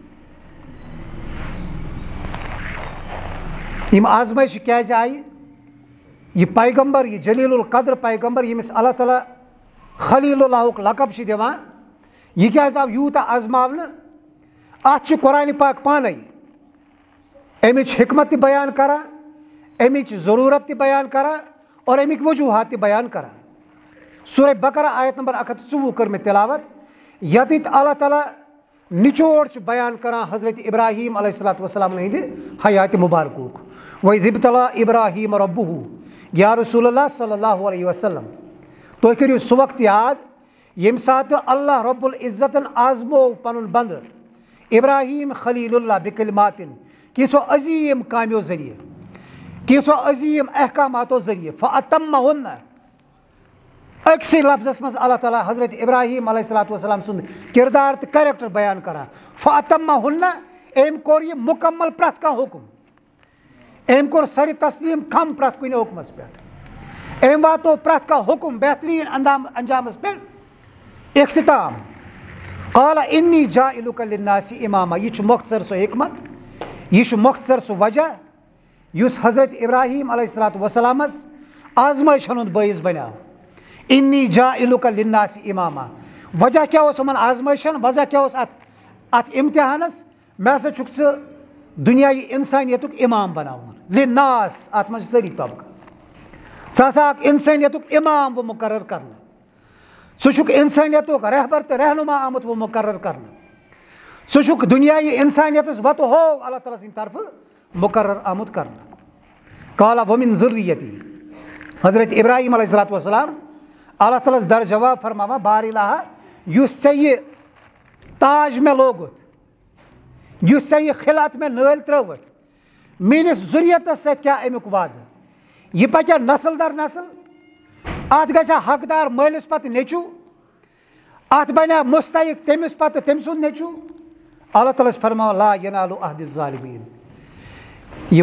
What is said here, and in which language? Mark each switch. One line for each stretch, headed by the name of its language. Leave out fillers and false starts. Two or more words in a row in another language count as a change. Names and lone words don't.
Kashmiri: یِم آزمٲیشہِ کیازِ آیہِ یہِ پیغمبر یہِ جلیٖل القدر پیغمبر ییٚمِس اللہ تعالیٰ خلیٖل اللہُک لقب چھِ دِوان یہِ کیازِ آو یوٗتاہ آزماونہٕ اَتھ چھُ قرآنِ پاک پانے اَمِچ حکمت تہِ بیان کران اَمِچ ضروٗرت تہِ بیان کران اور اَمِکۍ وجوٗہات تہِ بیان کران. سورہ بقرہ آیت نمبر 124 کٔر مےٚ تِلاوت ییٚتٮ۪تھ اللہ تعالیٰ نچوڑ چھُ بیان کران حضرت ابراہیٖم
Arabic: علیہ الصلاۃ وسلام
Kashmiri: ہٕنٛدِ حیاتِ مُبارکُک.
Arabic: وَإِذِ ابْتَلَىٰ إِبْرَاهِيمَ رَبُّهُ یا رسول اللہ صلی اللہ علیہ وسلم
Kashmiri: تُہۍ کٔرِو سُہ وقت یاد ییٚمہِ ساتہٕ اللہ رب العزتن آزمو پنُن بنٛدٕ ابراہیٖم خلیٖل اللہ بِکلماتن کینٛژھو عظیٖم کامیو ذٔریعہٕ کینٛژھو عظیٖم احکاماتو ذٔریعہٕ فَأَتَمَّهُنَّ أکسٕے لفظس منٛز اللہ تعالیٰ حضرت ابراہیم
Arabic: علیہ الصلوۃ والسلام
Kashmiri: سُنٛد کردار تہٕ کریکٹر بیان کران فَأَتَمَّهُنَّ أمۍ کوٚر یہِ مُکمل پرٛٮ۪تھ کانٛہہ حُکم أمۍ کوٚر سرِ تسلیٖم کھم پرٛٮ۪تھ کُنہِ حُکمس پٮ۪ٹھ أمۍ واتو پرٛٮ۪تھ کانٛہہ حُکم بہتریٖن انجامس پٮ۪ٹھ اختتام
Arabic: قال انی جاعلک للناس اماما
Kashmiri: یہ چھُ مۄختصر سُہ حکمت یہ چھُ مۄختصر سُہ وجہ یُس حضرت ابراہیم
Arabic: علیہ الصلوۃ والسلامس
Kashmiri: آزمٲیشن ہُنٛد بٲعث بنیو
Arabic: انی جاعلک للناس اماما
Kashmiri: وجہ کیٛاہ اوس یِمن آزمٲیشن وجہ کیٛاہ اوس اتھ امتحانس مےٚ ہسا چھُکھ ژٕ دُنیاہی انسٲنیتُک امام بناوُن للناس اتھ منٛز چھِ سٲری طبقہٕ ژٕ ہسا اکھ انسٲنیتُک امام و مقرر کرنہٕ ژٕ چھُکھ انسٲنیتُک رہبر تہٕ رہنما آمُت و مقرر کرنہٕ ژٕ چھُکھ دُنیاہی انسانیتس وتہٕ ہو اللہ تعالیٰ سٕنٛدِ طرفہٕ مقرر آمُت کرنہٕ
Arabic: قال ومن ذریتی
Kashmiri: حضرت ابراہیم
Arabic: علیہ الصلوۃ والسلام
Kashmiri: اللہ تعالیٰ ہس در جواب فرماوان بار الہ یُس ژےٚ یہِ تاج مےٚ لوگُتھ یُس ژےٚ یہِ خلعت مےٚ نٲلۍ ترٲوٕتھ میٲنِس ذُریتس سۭتۍ کیٛاہ امیُک وعدٕ یہِ پکیا نسل در نسل اتھ گژھِ حقدار مٲلِس پتہٕ نیٚچوٗ اتھ بنیا مستحق تٔمِس پتہٕ تٔمۍ سُنٛد نیٚچوٗ اللہ تعالیٰ چھُ فرماوان
Arabic: لا ینالُ عہدِ الظالمیٖن
Kashmiri: یہِ